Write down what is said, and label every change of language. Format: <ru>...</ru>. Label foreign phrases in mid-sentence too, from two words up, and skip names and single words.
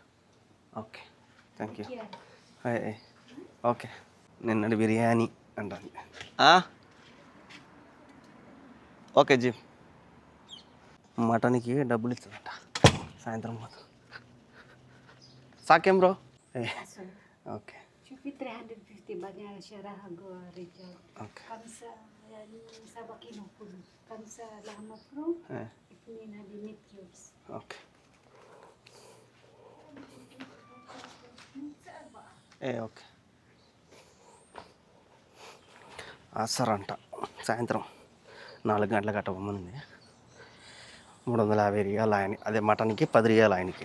<en>okay thank you. okay.</en> <te>నిన్నటి బిర్యానీ అంటుంది. ఓకే జీ. మటన్కి డబ్బులు ఇస్తుందంట సాయంత్రం మొత్తం. సాకేం బ్రో? ఓకే.</te> <ar>شوفي 350 بعدين شراها جوا رجال. اوكي. 5 يعني 7 كيلو كله. 5 لحم مفروم. 2 هذه</ar> <en>meat cubes.</en> <ar>اوكي.</ar> <te>ఓకే. అసరంట సాయంత్రం 4 గంటలకు అట్ట పొమ్మంది. 350 రియాలు ఆయన, అదే మటన్కి 10 రియాలు ఆయనకి.</te>